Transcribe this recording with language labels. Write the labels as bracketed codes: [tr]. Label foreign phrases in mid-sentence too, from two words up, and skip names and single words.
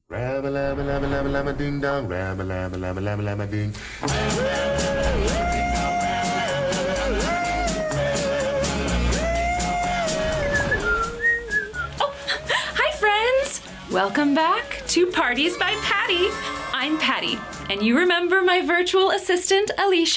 [en] Rabba-labba-labba-labba-labba-ding-dong, rabba-labba-labba-labba-labba-ding. Hi, friends! Welcome back to Parties by Pattie. I'm Pattie, and you remember my virtual assistant, Alicia?